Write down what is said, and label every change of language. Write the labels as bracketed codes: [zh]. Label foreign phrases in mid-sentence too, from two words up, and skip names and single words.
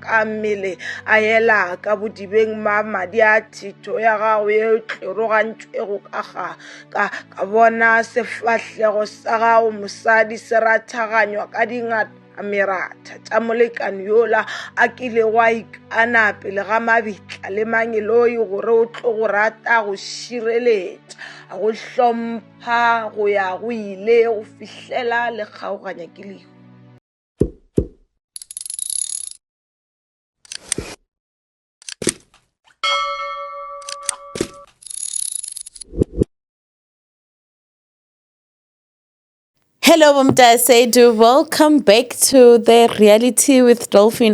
[nso] ka mmele a ela ka bodibeng madi a thito ya gago ye tlerogantšwego ka bona sefahlego sa gago mosadi se rathaganywa ka dingata meratha tša molekani yola a kilego a ikana pele ga mabitla le mangeloi gore o tlo go rata go šireletša a go hlompha go ya go ile go fihlela le kgaoganya ke lehu. [en] Hello, Mtasedu. Welcome back to the Reality with Dolphin.